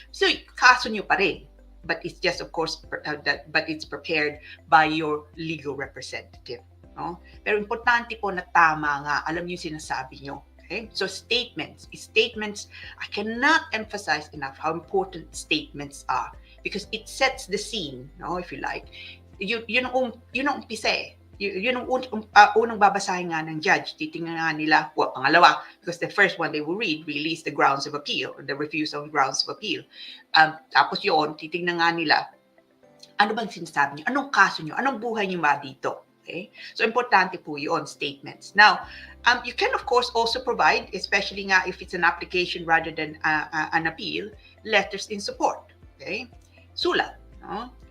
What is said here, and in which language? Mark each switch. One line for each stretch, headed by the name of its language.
English: So
Filipino: kaso nyo pa rin.
English: But it's just, of course, but it's prepared by your legal representative. No?
Filipino: Pero importante po na tama nga, alam niyo sinasabi nyo. Okay?
English: So statements, I cannot emphasize enough how important statements are because it sets the scene, no? If you like.
Filipino: Yun ang umpisa eh. Yun ang unang babasahin nga ng judge. Titingnan nga nila, pangalawa,
English: because the first one they will read really is the grounds of appeal, or the refusal grounds of appeal.
Filipino: Tapos yun, titingnan nga nila, ano bang sinasabi nyo? Anong kaso nyo? Anong buhay nyo ba dito? Okay? So, importante po yun, statements.
English: Now, you can, of course, also provide, especially nga if it's an application rather than an appeal, letters in support. Okay? Sulat. No?